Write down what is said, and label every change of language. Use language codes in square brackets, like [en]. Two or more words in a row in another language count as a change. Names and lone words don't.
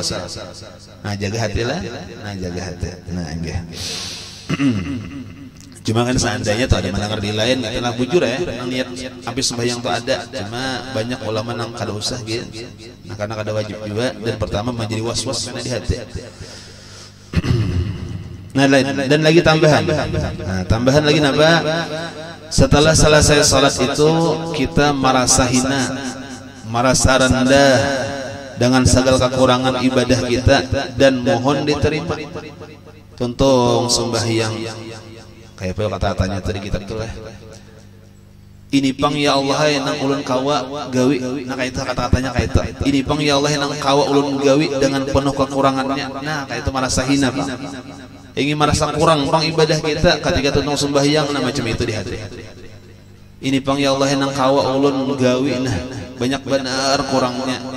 [bjn] Nah jaga hati lah nah jaga hati nah enggak Cuma kan seandainya tuh ada mendengar di lain, itulah bujur ya, niat habis sembahyang tuh ada. Cuma banyak ulama nang kada usah gitu. [id] Nah karena kada wajib juga, dan pertama menjadi was-was karena di hati. Nah, dan lagi tambahan. Nah, tambahan lagi apa? Setelah selesai salat itu kita merasa hina, merasa rendah dengan segala kekurangan ibadah kita dan mohon diterima. [bjn] Contoh sembahyang kayak apa kata-katanya tadi kita tuh ini pang ya Allah yang ulun kawa gawi. Nah kayak itu kata-katanya kayak itu. Ini pang ya Allah yang kawa ulun gawi dengan penuh kekurangannya. Nah kayak itu merasa hina Pak. Ingin merasa kurang pang ibadah kita ketika tuntung sembahyang, nah macam itu di hati. Ini pang ya Allah yang kawa ulun gawi, nah banyak benar kurangnya.